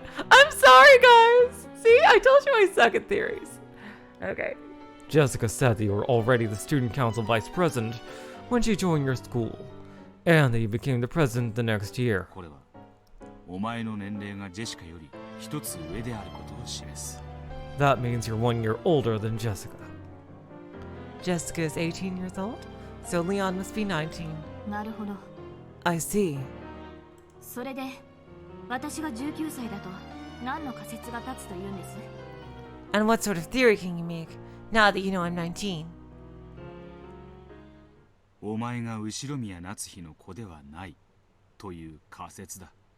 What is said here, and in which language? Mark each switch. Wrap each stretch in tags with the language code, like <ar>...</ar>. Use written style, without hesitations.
<en>I'm sorry, guys. See, I told you I suck at theories. Okay. Jessica said that you were already the student council vice president when she joined your school, and that you became the president the next year.</en> <ja>これはお前の年齢がジェシカより一つ上であることを示す。</ja> <en>That means you're 1 year older than Jessica. Jessica is 18 years old, so Leon must be 19.</en> <ja>なるほど。</ja> <en>I see.</en> <ja>それで、私が19歳だと何の仮説が立つというんです？</ja> <en>And what sort of theory can you make now that you know I'm 19?</en> <ja>お前が後宮夏日の子ではないという仮説だ。</ja>